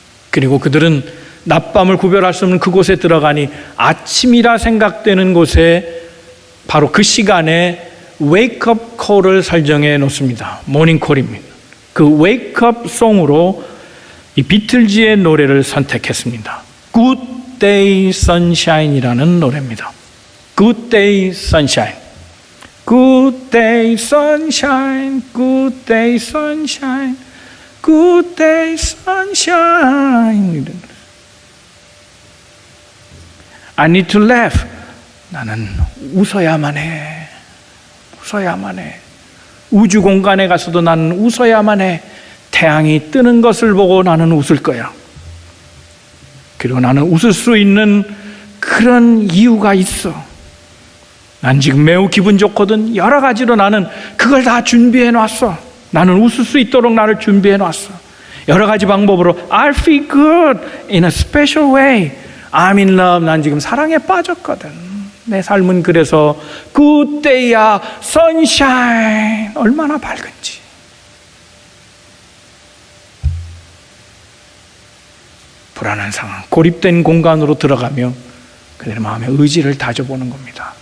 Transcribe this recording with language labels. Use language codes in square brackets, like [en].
[ko] 그리고 그들은 낮밤을 구별할 수 없는 그곳에 들어가니 아침이라 생각되는 곳에 바로 그 시간에 웨이크업 콜을 설정해 놓습니다. 모닝콜입니다. 그 웨이크업 송으로 이 비틀즈의 노래를 선택했습니다. Good Day Sunshine이라는 노래입니다. [en] Good Day Sunshine, Good Day Sunshine, Good Day Sunshine, Good Day Sunshine. I need to laugh. [ko] 나는 웃어야만 해. 웃어야만 해. 우주 공간에 가서도 나는 웃어야만 해. 태양이 뜨는 것을 보고 나는 웃을 거야. 그리고 나는 웃을 수 있는 그런 이유가 있어. 난 지금 매우 기분 좋거든. 여러 가지로 나는 그걸 다 준비해 놨어. 나는 웃을 수 있도록 나를 준비해 놨어. 여러 가지 방법으로 [en] I feel good in a special way. I'm in love. [ko] 난 지금 사랑에 빠졌거든. 내 삶은 그래서 good day야, sunshine. 얼마나 밝은지. 불안한 상황, 고립된 공간으로 들어가며 그들의 마음에 의지를 다져보는 겁니다.